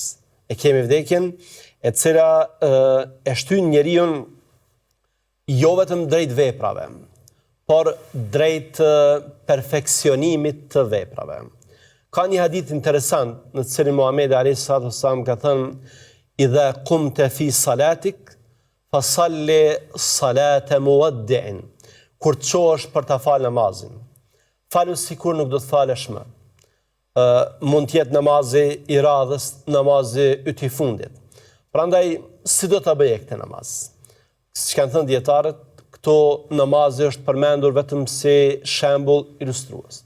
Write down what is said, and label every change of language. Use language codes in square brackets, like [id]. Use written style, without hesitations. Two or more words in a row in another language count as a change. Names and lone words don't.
[sq] E kemi vdekjen e cila e shtyn njeriu jo vetëm drejt veprave, por drejt perfeksionimit të veprave. Ka një hadith interesant në të cilin Muhamedi [ar] عليه الصلاة والسلام [sq] ka thënë: [ar] "إذا قمت في صلاتك فصل صلاة مودع." [sq] Kur të çohesh për ta falë namazin, falu sikur nuk do të falesh më. Mund të jetë namazi i radhës, namazi yti fundit. Prandaj, si do ta bëje këtë namaz? Siç kanë thënë dietarët, këto namazi është përmendur vetëm si shembull ilustrues.